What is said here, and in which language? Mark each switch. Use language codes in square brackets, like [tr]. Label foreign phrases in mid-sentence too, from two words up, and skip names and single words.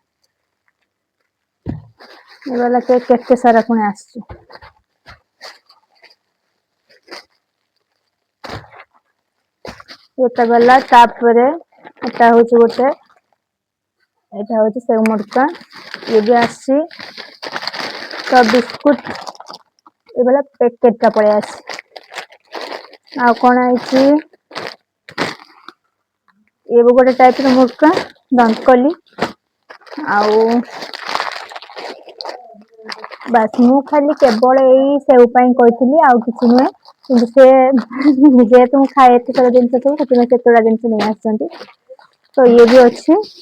[hi] ये वाला [or] केक କେତେ ସାରା ପୁଣି ଆସିଛି। ଏଟା ଗଲା, ତାପରେ ଏଟା ହଉଛି ଗୋଟେ, ଏଟା ହଉଛି ସେଉ ମୁଡକା, ଇଏ ବି ଆସିଛି। ତ ବିସ୍କୁଟ ଏ वाला ପ୍ୟାକେଟ ଟା ପଳେଇ ଆସିଛି। ଆଉ କଣ ଆଇଛି, [hi] ये भी [or] ଗୋଟେ ଟାଇପ ର ମୁଡକା, ଦନ୍ତକଲି। ଆଉ ବାସ୍ ମୁଁ ଖାଲି କେବଳ ଏଇ ସେଉ ପାଇଁ କହିଥିଲି, ଆଉ କିଛି ନୁହେଁ। କିନ୍ତୁ ସେ ଯେହେତୁ ମୁଁ ଖାଏ ଏତେ ସାରା ଜିନିଷ ସବୁ, ସେଥିପାଇଁ କେତେଟା ଜିନିଷ ନେଇ ଆସିଛନ୍ତି। ତ ଇଏ ବି ଅଛି।